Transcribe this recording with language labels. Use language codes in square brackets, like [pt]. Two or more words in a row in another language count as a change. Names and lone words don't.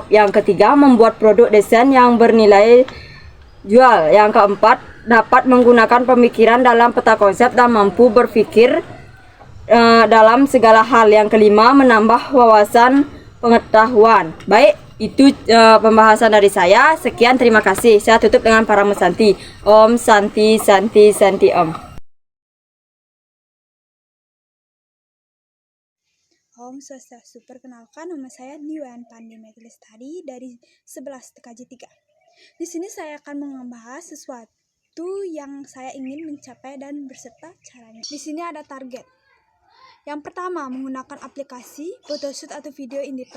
[id] Yang ketiga, membuat produk desain yang bernilai jual. Yang keempat, dapat menggunakan pemikiran dalam peta konsep dan mampu berpikir dalam segala hal. Yang kelima, menambah wawasan pengetahuan. Baik, itu pembahasan dari saya. Sekian, terima kasih. Saya tutup dengan para Santi. [sa] Om Santi Santi Santi Om. Om Swastiastu. [id] Perkenalkan, nama saya Diwan Pandi Metilestari dari 11 TKJ 3. Di sini saya akan membahas sesuatu yang saya ingin mencapai dan beserta caranya. Di sini ada target. Yang pertama, menggunakan aplikasi photoshoot atau [en] video editor.